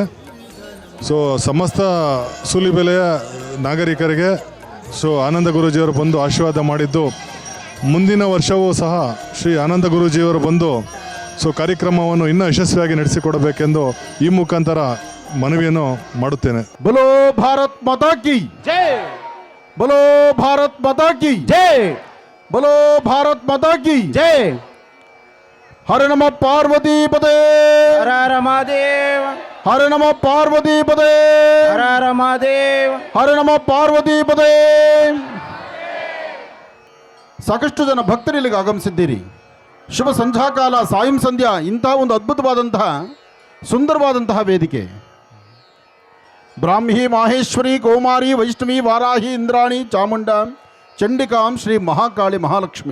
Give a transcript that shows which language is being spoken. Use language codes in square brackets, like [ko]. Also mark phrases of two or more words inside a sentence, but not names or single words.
[kn] ಸಮಸ್ತ ಸೂಲಿಬೆಲೆಯ ನಾಗರಿಕರಿಗೆ ಆನಂದ ಗುರೂಜಿಯವರು ಬಂದು ಆಶೀರ್ವಾದ ಮಾಡಿದ್ದು, ಮುಂದಿನ ವರ್ಷವೂ ಸಹ ಶ್ರೀ ಆನಂದ ಗುರೂಜಿಯವರು ಬಂದು ಕಾರ್ಯಕ್ರಮವನ್ನು ಇನ್ನೂ ಯಶಸ್ವಿಯಾಗಿ ನಡೆಸಿಕೊಡಬೇಕೆಂದು ಈ ಮುಖಾಂತರ ಮನವಿಯನ್ನು ಮಾಡುತ್ತೇನೆ. [hi] बोलो भारत माता की जय, बोलो भारत माता की जय, बोलो भारत माता की जय. [sa] हर नमः पार्वती पदे, हर हर महादेव, हर नमः पार्वती पदे, हर हर महादेव. हर नमः ಪಾರ್ವತಿ ಪದೇ. [kn] ಸಾಕಷ್ಟು ಜನ ಭಕ್ತರು ಇಲ್ಲಿಗೆ ಆಗಮಿಸಿದ್ದೀರಿ. ಶುಭ ಸಂಧ್ಯಾಕಾಲ, ಸಾಯಂ ಸಂಧ್ಯಾ, ಇಂತಹ ಒಂದು ಅದ್ಭುತವಾದಂತಹ ಸುಂದರವಾದಂತಹ ವೇದಿಕೆ. ಬ್ರಾಹ್ಮಿ ಮಾಹೇಶ್ವರಿ ಕೌಮಾರಿ ವೈಷ್ಣವಿ ವಾರಾಹಿ ಇಂದ್ರಾಣಿ ಚಾಮುಂಡ ಚಂಡಿಕಾಂ ಶ್ರೀ ಮಹಾಕಾಳಿ ಮಹಾಲಕ್ಷ್ಮಿ.